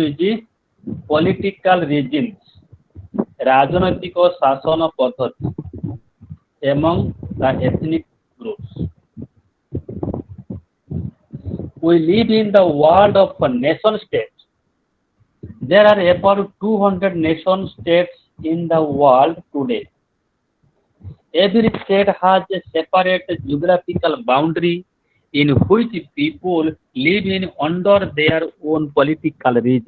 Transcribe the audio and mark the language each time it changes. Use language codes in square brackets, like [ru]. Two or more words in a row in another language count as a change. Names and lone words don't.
[en] is political regimes, [or] ରାଜନୈତିକ ଶାସନ ପଦ୍ଧତି [en] among the ethnic groups. We live in the world of nation states. There are about 200 nation states in the world today. Every state has a separate geographical boundary in which people live in under their own political regime.